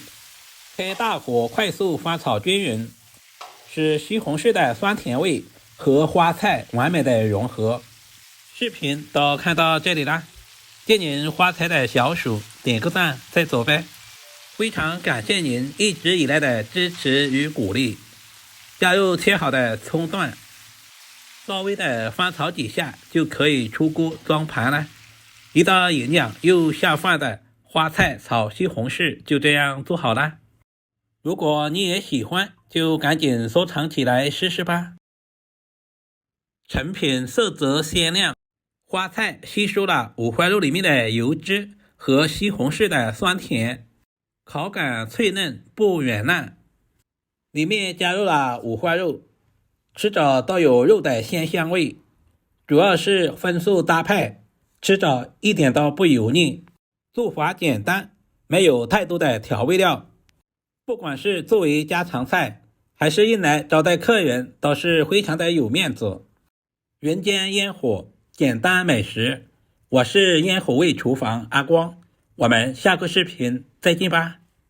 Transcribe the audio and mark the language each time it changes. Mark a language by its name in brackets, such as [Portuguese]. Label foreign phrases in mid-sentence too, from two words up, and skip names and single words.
[Chinese] 開大火快速翻炒均勻，使西紅柿的酸甜味和花菜完美的融合。視頻都看到這裡啦，借您花菜的小手點個讚再走唄。非常感謝您一直以來的支持與鼓勵。加入切好的蔥段，稍微的翻炒幾下就可以出鍋裝盤了。一道營養又下飯的花菜炒西紅柿就這樣做好了。如果你也喜歡，就趕緊收藏起來試試吧。成品色澤鮮亮，花菜吸收了五花肉裡面的油脂和西紅柿的酸甜，口感脆嫩不軟爛。裡面加入了五花肉，吃着都有肉的鮮香味，主要是荤素搭配，吃着一點都不油膩。做法簡單，沒有太多的調味料，不管是作為家常菜還是用來招待客人，都是非常的有面子。人間煙火，簡單美食，我是煙火味廚房阿光，我們下個視頻再見吧。